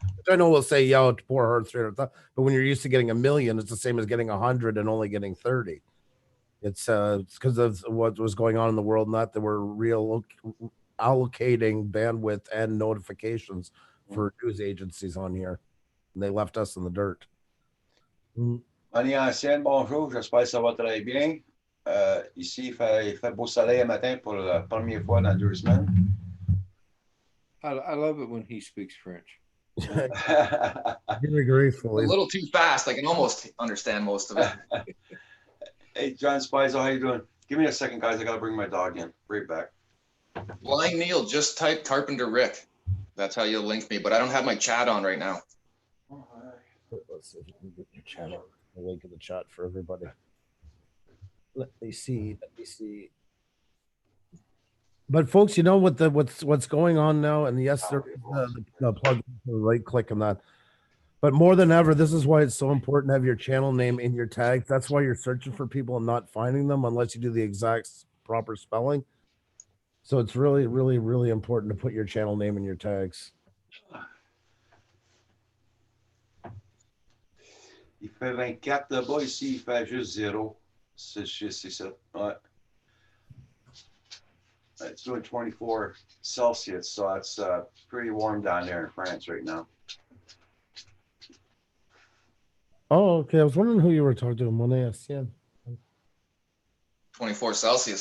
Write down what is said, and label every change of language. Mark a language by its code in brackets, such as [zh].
[en] Which I know we'll say, yeah, poor her, 300,000. But when you're used to getting 1 million, it's the same as getting 100 and only getting 30. It's because of what was going on in the world, not that we're allocating bandwidth and notifications for news agencies on here. And they left us in the dirt. [fr] Annie Ancienne, bonjour, j'espère que ça va très bien. Ici, il fait beau soleil un matin pour la première fois dans 2 semaines. [en] I love it when he speaks French. Very grateful. A little too fast. I can almost understand most of it. Hey, John Spizo, how you doing? Give me a second, guys. I got to bring my dog in. Right back. Blind Neil, just type Carpenter Rick. That's how you'll link me, but I don't have my chat on right now. Let's see if you can get your chat on. The link in the chat for everybody. Let me see. But folks, you know what's going on now, and yes, there is the plug, right click on that. But more than ever, this is why it's so important to have your channel name in your tags. That's why you're searching for people and not finding them unless you do the exact proper spelling. So it's really, really, really important to put your channel name in your tags. [fr] Il fait 24 là-bas, ici, il fait juste 0. C'est ça. Ouais. [en] It's doing 24 Celsius, so it's pretty warm down there in France right now. Oh, okay. I was wondering who you were talking to. Monet, yeah. 24 Celsius.